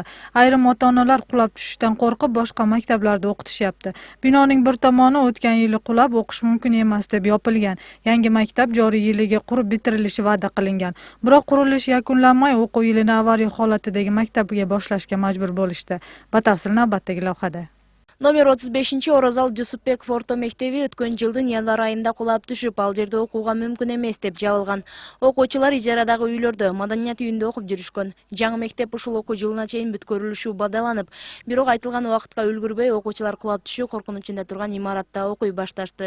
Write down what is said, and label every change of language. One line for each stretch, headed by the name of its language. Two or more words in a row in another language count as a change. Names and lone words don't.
Uzbek: Ayrim ota-onalar qulab tushishdan qo'rqib boshqa maktablarda o'qitishyapti. Binoning bir tomoni o'tgan yili qulab, o'qish mumkin emas deb yopilgan. Yangi maktab joriy yiliga qurib bitirilishi va'da qilingan. Biroq qurilish yakunlanmay, o'quv yilini avariya holatidagi maktabga boshlashga majbur bo'lishdi. Batafsil navbatdagi lavhada.
Kyrgyz: Номер 35 Орозал Жусупбеков орто мектеби өткөн жылдын январ айында кулап түшүп, ал жерде окууга мүмкүн эмес деп жабылган. Окуучулар ижарадагы үйлөрдө, маданият үйүндө окуп жүрүшкөн. Жаңы мектеп ушул окуу жылына чейин бүткөрүлүшү бадаланып, бирок айтылган убакытка үлгүрбөй окуучулар кулап түшүү коркунучунда турган имаратта окуй башташты.